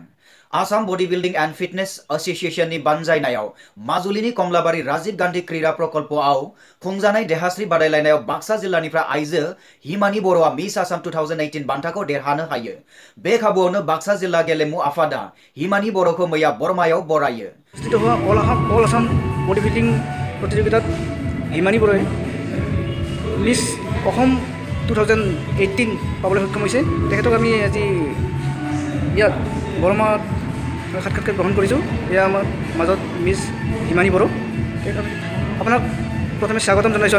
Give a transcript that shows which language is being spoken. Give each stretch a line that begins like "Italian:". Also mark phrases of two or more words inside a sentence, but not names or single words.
Bodo: आसाम बडी बिल्डिं एन्ड फिटनेस एसोसिएशननि बानजायनायाव माजुलिनि कमलाबारि राजीव गान्धी क्रीड़ा प्रकल्पआव खुंजानाय देहास्रि बादायलायनायाव बाक्सा जिल्लानिफ्राय आइजो हिमानि बर'आ मिस आसाम 2018 बान्थाखौ देरहानो हायो। बे खाबुआवनो बाक्सा जिल्ला गेलेमु आफादा हिमानि बर'खौ मैया बरमायाव बरायो।
Assamese: অল আসাম বডি বিল্ডিং প্ৰতিযোগিতাত হিমানী বৰাই মিছ অসম 2018 পাবলৈ সক্ষম হৈছে। তেখেতক আমি আজি ইয়াত বৰমাত সাক্ষাৎকাৰ গ্ৰহণ কৰিছোঁ। এয়া আমাৰ মাজত মিছ হিমানী বড়ো। আপোনাক প্ৰথমে স্বাগতম জনাইছোঁ।